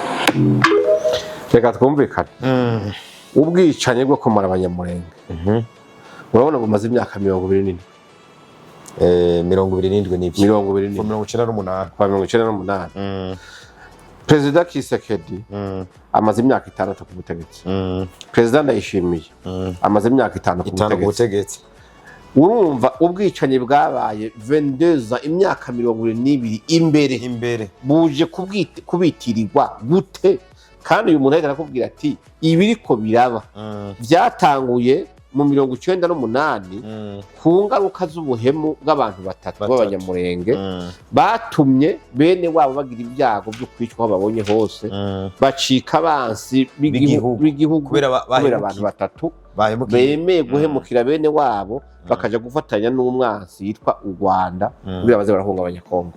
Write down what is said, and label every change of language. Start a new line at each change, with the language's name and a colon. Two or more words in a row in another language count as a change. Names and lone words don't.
Rundi: reka twumvikane ubwicanye bwo kumara abanyamurenge urabona ngo umaze imyaka 27 27 n'ibyo 28 kwa 98 Perezida Kisekedi amaze imyaka 6 ku butegetsi. Perezida Ndayishimiye amaze imyaka 5 ku butegetsi. Urumva ubwicanyi bwabaye 22 imyaka 22 imbere buje kubitirirwa gute? Kandi uyu muntu ahita akubwira ati ibiriko biraba byatanguye mu 98 ku ngaruka z'ubuhemu bw'abantu batatu b'abanyamurenge batumye bene wabo bagira ibyago byo kwicwa aho babonye hose bacika abansi b'igihugu kubera abantu batatu bemeye guhemukira bene wabo bakaja gufatanya n'umwansi yitwa u Rwanda kugira baze barahungabanya Kongo.